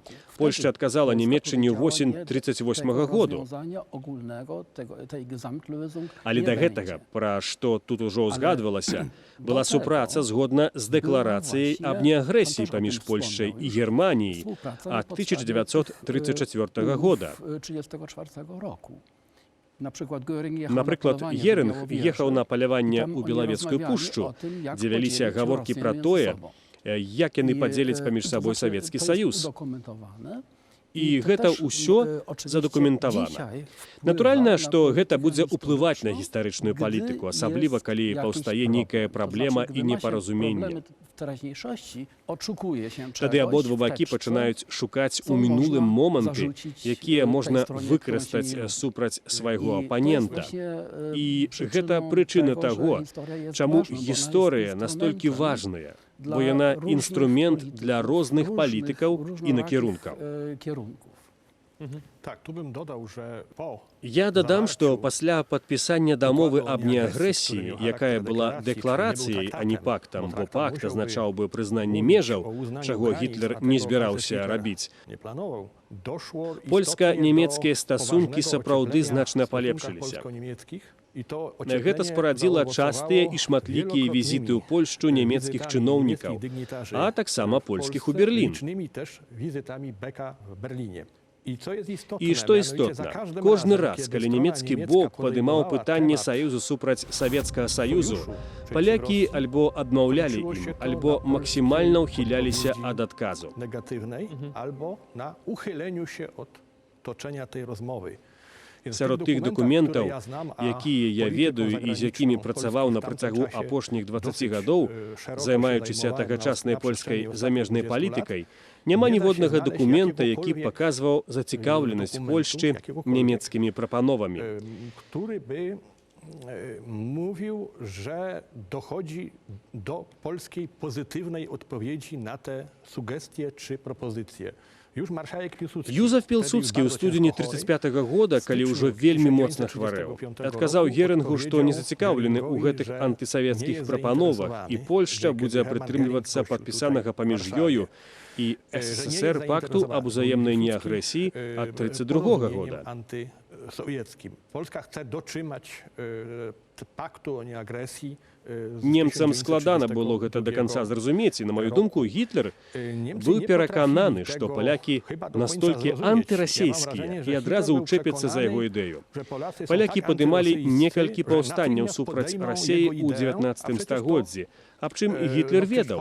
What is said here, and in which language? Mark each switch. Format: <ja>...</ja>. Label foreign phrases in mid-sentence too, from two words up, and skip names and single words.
<be>Польшча</be> <pl>Wtedy</pl> <be>адказала</be> <pl>Polska</pl> <be>Нямецчыне ў</be> <pl>powiedziała</pl> <be>восень</be> <pl>nie do</pl> <be>38</be> <pl>tego</pl> <be>году.</be> <pl>rozwiązania ogólnego, tej Gesamtlösung</pl> <be>Але</be> <pl>nie</pl> <be>да</be> <pl>będzie.</pl> <be>гэтага, пра што тут ужо Але ўзгадвалася,</be> <pl>до</pl> <be>была</be> <pl>tego</pl> <be>супраца згодна з дэкларацыяй</be> <pl>była</pl> <be>аб</be> <pl>właśnie,</pl> <be>неагрэсіі</be> <pl>pan też o</pl> <be>паміж</be> <pl>tym</pl> <be>Польшчай</be> <pl>wspomniał</pl> <be>і</be> <pl>już,</pl> <be>Германіяй</be> <pl>współpraca</pl> <be>ад</be> <pl>na podstawie</pl> <be>1934 года.</be> <pl>1934 roku. Na przykład Göring jechał</pl> <be>Напрыклад,</be> <pl>na polowanie do</pl> <be>Герынг</be> <pl>Białowieży,</pl> <be>ехаў на</be> <pl>i</pl> <be>паляванне</be> <pl>tam</pl> <be>ў</be> <pl>oni</pl> <be>Белавецкую</be> <pl>rozmawiali</pl> <be>пушчу,</be> <pl>o tym, jak</pl> <be>дзе вяліся</be> <pl>podzielić</pl> <be>гаворкі</be> <pl>Rosję</pl> <be>пра</be> <pl>między</pl> <be>тое,</be> <pl>sobą.</pl> <be>як яны</be> <pl>I,</pl> <be>падзеляць паміж</be> <pl>to</pl> <be>сабой</be> <pl>znaczy,</pl> <be>Савецкі</be> <pl>to jest</pl> <be>Саюз.</be> <pl>udokumentowane.</pl> <be>І</be> <pl>to</pl> <be>гэта</be> <pl>też,</pl> <be>ўсё</be> <pl>oczywiście</pl> <be>задакументавана.</be> <pl>dzisiaj wpływa</pl> <be>Натуральна,</be> <pl>na</pl> <be>што гэта</be> <pl>politykę</pl> <be>будзе ўплываць на</be> <pl>historyczną,</pl> <be>гістарычную палітыку,</be> <pl>gdy</pl> <be>асабліва</be> <pl>jest</pl> <be>калі</be> <pl>jakiś</pl> <be>паўстае</be> <pl>problem.</pl> <be>нейкая</be> <pl>To</pl> <be>праблема</be> <pl>znaczy,</pl> <be>і</be> <pl>gdy ma się</pl> <be>непаразуменне.</be> <pl>problemy w teraźniejszości, oczekuje się</pl> <be>Тады</be> <pl>czegoś</pl> <be>абодва</be> <pl>w</pl> <be>бакі</be> <pl>tekście,</pl> <be>пачынаюць шукаць</be> <pl>co</pl> <be>у мінулым</be> <pl>można</pl> <be>моманты,</be> <pl>zarzucić,</pl> <be>якія</be> <pl>tej</pl> <be>можна</be> <pl>stronie,</pl> <be>выкарыстаць</be> <pl>którą się nie lubi.</pl> <be>супраць свайго</be> <pl>I to jest</pl> <be>апанента.</be> <pl>właśnie,</pl> <be>І</be> <pl>przyczyną</pl> <be>гэта прычына</be> <pl>tego, że</pl> <be>таго,</be> <pl>historia jest</pl> <be>чаму</be> <pl>ważna, bo ona jest</pl> <be>гісторыя настолькі</be> <pl>instrumentem</pl> <be>важная,</be> <pl>dla</pl> <be>бо яна</be> <pl>różnych</pl> <be>інструмент</be> <pl>polityków,</pl> <be>для розных палітыкаў і</be> <pl>różnorakich,</pl> <be>накірункаў.</be> <pl>kierunków. Tak, tu bym dodał, że po</pl> <be>Я дадам, што</be> <pl>zawarciu</pl> <be>пасля падпісання дамовы</be> <pl>Укладу</pl> <be>аб</be> <pl>о</pl> <be>неагрэсіі, неагрэсіі,</be> <pl>który miał</pl> <be>якая</be> <pl>charakter</pl> <be>была</be> <pl>deklaracji,</pl> <be>дэкларацыяй,</be> <pl>czyli nie był</pl> <be>а не</be> <pl>traktatem,</pl> <be>пактам,</be> <pl>bo</pl> <be>бо</be> <pl>traktat</pl> <be>пакт</be> <pl>musiałby</pl> <be>азначаў бы прызнанне</be> <pl>mówić</pl> <be>межаў,</be> <pl>o uznaniu</pl> <be>чаго</be> <pl>granic,</pl> <be>Гітлер</be> <pl>a</pl> <be>не</be> <pl>tego</pl> <be>збіраўся</be> <pl>Hitler</pl> <be>рабіць.</be> <pl>nie planował. Doszło istotnie</pl> <be>Польска-нямецкія</be> <pl>do</pl> <be>стасункі</be> <pl>poważnego</pl> <be>сапраўды</be> <pl>ocieplenia</pl> <be>значна</be> <pl>w stosunkach</pl> <be>палепшыліся.</be> <pl>polsko-niemieckich i to</pl> <be>Гэта</be> <pl>ocieplenie</pl> <be>спарадзіла частыя і</be> <pl>zaowocowało</pl> <be>шматлікія візіты ў</be> <pl>wielokrotnymi</pl> <be>Польшчу нямецкіх</be> <pl>wizytami</pl> <be>чыноўнікаў,</be> <pl>niemieckich dygnitarzy</pl> <be>а таксама</be> <pl>w</pl> <be>польскіх</be> <pl>Polsce,</pl> <be>у Берлін.</be> <pl>licznymi też wizytami Beka w Berlinie. I co jest istotne,</pl> <be>І што</be> <pl>mianowicie za</pl> <be>істотна,</be> <pl>każdym</pl> <be>кожны</be> <pl>razem,</pl> <be>раз,</be> <pl>kiedy</pl> <be>калі</be> <pl>strona</pl> <be>нямецкі</be> <pl>niemiecka</pl> <be>бок падымаў</be> <pl>podejmowała</pl> <be>пытанне</be> <pl>temat</pl> <be>саюзу супраць Савецкага Саюзу,</be> <pl>sojuszu przeciw</pl> <be>палякі</be> <pl>Rosji,</pl> <be>альбо адмаўлялі</be> <pl>kończyło</pl> <be>ім,</be> <pl>się to</pl> <be>альбо</be> <pl>na</pl> <be>максімальна</be> <pl>polskiej</pl> <be>ўхіляліся</be> <pl>odpowiedzi</pl> <be>ад адказу.</be> <pl>negatywnej albo na uchyleniu się od toczenia tej rozmowy.</pl> <be>Сярод тых дакументаў, якія я ведаю і з якімі працаваў на працягу апошніх 20 гадоў, займаючыся тагачаснай польскай замежнай палітыкай, няма ніводнага дакумента, які б паказваў зацікаўленасць Польшчы нямецкімі прапановамі.</be> <pl>Który by mówił, że dochodzi do polskiej pozytywnej odpowiedzi na te sugestie czy propozycje. Już marszałek Piłsudski...</pl> <be>Юзеф Пілсудскі ў студзені 1935 года, калі ўжо вельмі моцна хварэў, адказаў Герингу, што не зацікаўлены ў гэтых антысавецкіх прапановах, і Польшча будзе прытрымлівацца падпісанага паміж ёю і СССР пакту аб узаемнай неагрэсіі ад 1932 года.</be> <pl>Antysowieckim. Polska chce dotrzymać paktu o nieagresji.</pl> <be>Немцам складана было гэта да канца зразумець, і, на маю думку, Гітлер быў перакананы, што палякі настолькі антырасійскія і адразу ўчэпяцца за яго ідэю. Палякі падымалі некалькі паўстанняў супраць Расіі ў 19 стагоддзі, аб чым Гітлер ведаў.</be>